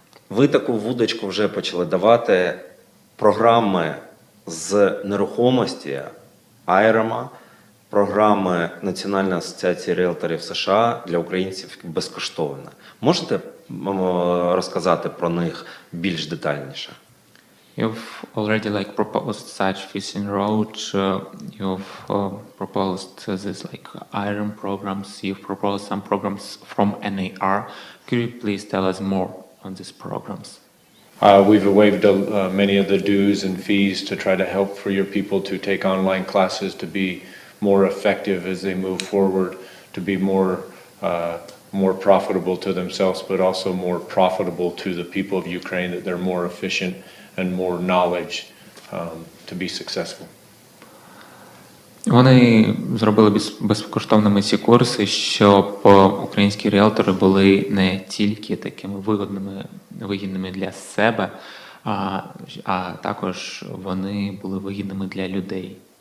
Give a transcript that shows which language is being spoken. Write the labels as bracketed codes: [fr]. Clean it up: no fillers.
[uk] Ви таку вудочку вже почали давати. Програми з нерухомості Айрема, програми Національної асоціації ріелторів США для українців безкоштовно. Можете розказати про них більш детальніше? [en] You've already proposed such fishing road. You've proposed this iron programs. You've proposed some programs from NAR. Could you please tell us more on these programs? We've waived many of the dues and fees to try to help for your people to take online classes to be more effective as they move forward, to be more more profitable to themselves, but also more profitable to the people of Ukraine, that they're more efficient and more knowledge to be successful. [uk] Вони зробили безкоштовними ці курси, щоб українські ріелтори були не тільки такими вигідними для себе, а також вони були вигідними для людей.